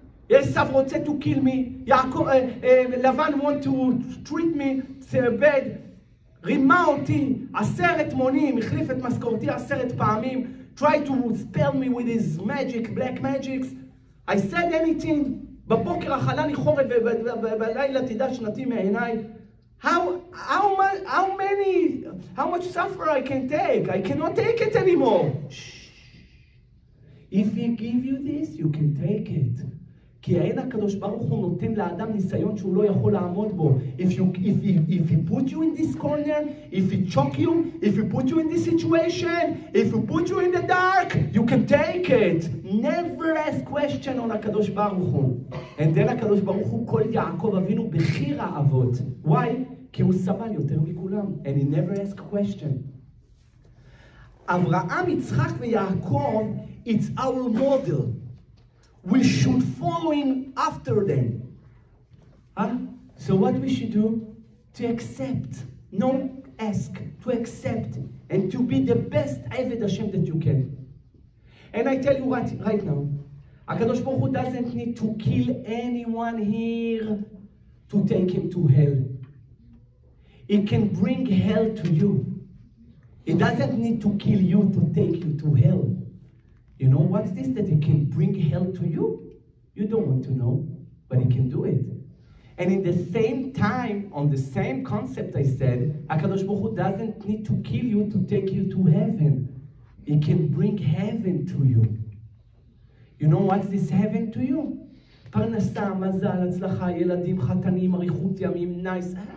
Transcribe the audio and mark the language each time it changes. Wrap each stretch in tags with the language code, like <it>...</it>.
<he>יוסף רוצה</he> <en>to kill me, לבן want to treat me bad,</en> <he>רימה אותי 10 מונים, החליף את משכורתי 10 פעמים,</he> <en>try to spell me with his magic, black magics. I said anything,</en> <he>בבוקר אכלה לי חורף ובלילה תדע שנתי מעיניי.</he> <en>How much suffer I can take? I cannot take it anymore. If he give you this, you can take it.</en> <he>כי אין הקדוש ברוך הוא נותן לאדם ניסיון שהוא לא יכול לעמוד בו.</he> <en>If he put you in this corner, if he choke you, if he put you in this situation, if he put you in the dark, you can take it. Never ask question on הקדוש ברוך הוא. And then</en> <he>הקדוש ברוך הוא כל יעקב אבינו בחיר האבות.</he> <en>Why?</en> <he>כי הוא סבל יותר מכולם.</he> <en>And he never ask question. אברהם, יצחק ויעקב, it's our model. We should follow him after them. So what we should do? To accept, not ask, to accept, and to be the best Eved Hashem that you can. And I tell you right now, HaKadosh Baruch Hu doesn't need to kill anyone here to take him to hell. It can bring hell to you. It doesn't need to kill you to take you to hell. You know what's this? That it can bring hell to you? You don't want to know, but it can do it. And in the same time, on the same concept I said, HaKadosh Baruch Hu doesn't need to kill you to take you to heaven. It can bring heaven to you. You know what's this heaven to you?</en> <he>פרנסה, מזל, הצלחה, ילדים, חתנים, אריכות ימים, נייס.</he>